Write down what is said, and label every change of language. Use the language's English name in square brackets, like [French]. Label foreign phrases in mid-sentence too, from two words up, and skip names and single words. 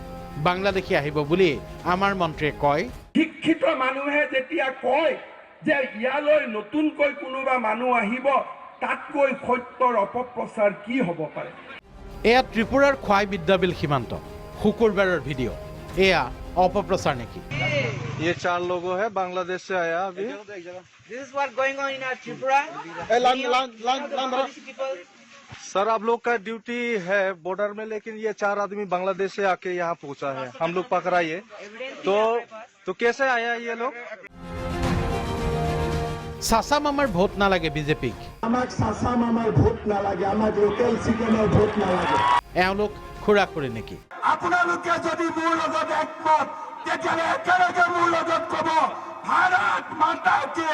[Assamese] বাংলাদেশী আহিব বুলি আমাৰ মন্ত্ৰীয়ে কয়। শিক্ষিত মানুহে যেতিয়া কয় যে ইয়ালৈ নতুনকৈ কোনোবা মানুহ আহিব, তাতকৈ সত্যৰ অপপ্ৰচাৰ কি হ'ব পাৰে? এয়া ত্ৰিপুৰাৰ খোৱাই বিদ্যাবিল সীমান্ত। শুকুৰবাৰৰ ভিডিঅ'। এয়া অপপ্ৰচাৰ নেকি? [Hindi] ये 4 लोगों है, बांग्लादेश से आया अभी। [English] This is what going on in Tripura. [Hindi] सर आप लोग का ड्यूटी है बॉर्डर में, लेकिन ये 4 आदमी बांग्लादेश से आके यहाँ पहुँचा है, हम लोग पकड़ाइए। तो कैसे आया ये लोग? [Assamese] চাচা মামাৰ ভোট নালাগে বিজেপিক। আমাক চাচা মামাৰ ভোট নালাগে, আমাক লোকেল চিকেনৰ ভোট নালাগে। এওঁলোক খুৰা-খুৰী নেকি? আপোনালোকে যদি মোৰ লগত একমত, তেতিয়াহ'লে একেলগে মোৰ লগত ক'ব [Hindi] भारत माता की।